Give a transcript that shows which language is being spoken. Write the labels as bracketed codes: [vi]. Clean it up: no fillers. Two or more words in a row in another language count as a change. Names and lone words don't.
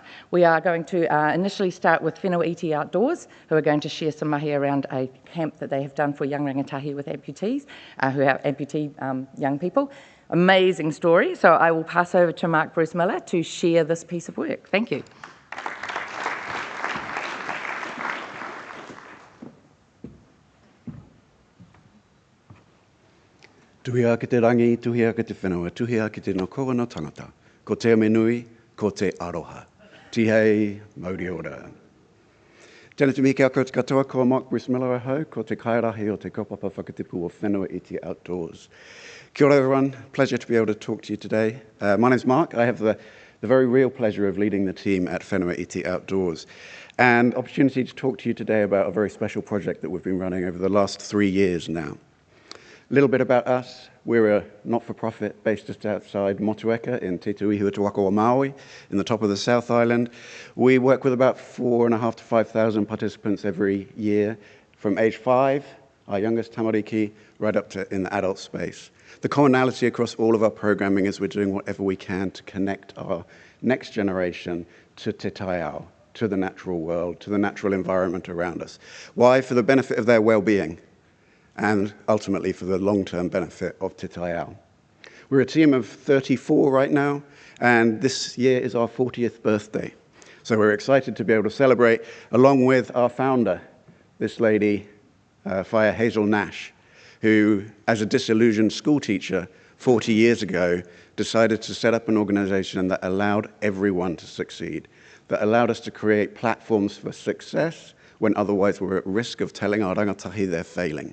[en] We are going to initially start with Whenua Iti Outdoors, who are going to share some mahi around a camp that they have done for young rangatahi with amputees, who are amputee young people. Amazing story. So I will pass over to Mark Bruce Miller to share this piece of work. Thank you. [mi] Tuhia ki te rangi, tuhia ki te whenua, tuhia ki te nokoa no tangata. Ko te amenui, ko te aroha. Tihei, mauri ora. Tēnā te mihi kia koutou katoa, ko Mark Bruce Miller ahau, ko te kairahi o te kaupapa whakatipu o Whenua Iti Outdoors. Kia ora [en] everyone, pleasure to be able to talk to you today. My name's Mark. I have the very real pleasure of leading the team at Whenua Iti Outdoors, and opportunity to talk to you today about a very special project that we've been running over the last 3 years now. A little bit about us. We're a not-for-profit based just outside Motueka in Te Tuihua Te Waka o Maui in the top of the South Island. We work with about 4,500 to 5,000 participants every year from age 5, our youngest tamariki, right up to in the adult space. The commonality across all of our programming is we're doing whatever we can to connect our next generation to [mi] te taiao, [en] to the natural world, to the natural environment around us. Why? For the benefit of their well-being, and ultimately for the long-term benefit of [mi] te taiao. [en] We're a team of 34 right now, and this year is our 40th birthday. So we're excited to be able to celebrate along with our founder, this lady, Whaia Hazel Nash, who, as a disillusioned school teacher 40 years ago, decided to set up an organization that allowed everyone to succeed, that allowed us to create platforms for success when otherwise we're at risk of telling our rangatahi they're failing.